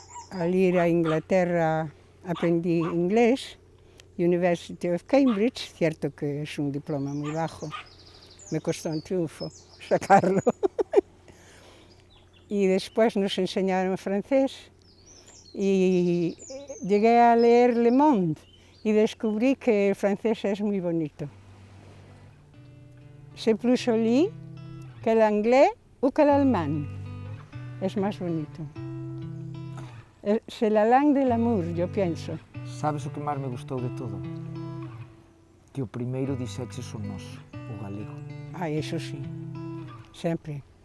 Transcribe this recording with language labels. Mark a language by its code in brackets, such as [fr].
[es] Al ir a Inglaterra aprendí inglés, University of Cambridge, cierto que es un diploma muy bajo, me costó un triunfo sacarlo. Y después nos enseñaron francés y llegué a leer Le Monde y descubrí que el francés es muy bonito. [fr] C'est plus joli que l'anglais ou que l'allemand. [es] Es más bonito. [fr] C'est la langue de l'amour, [es] yo pienso. [gl] Sabes o que máis me gustou de todo? Que o primeiro dixeches o noso, o galego. Ai, eso sí, sempre.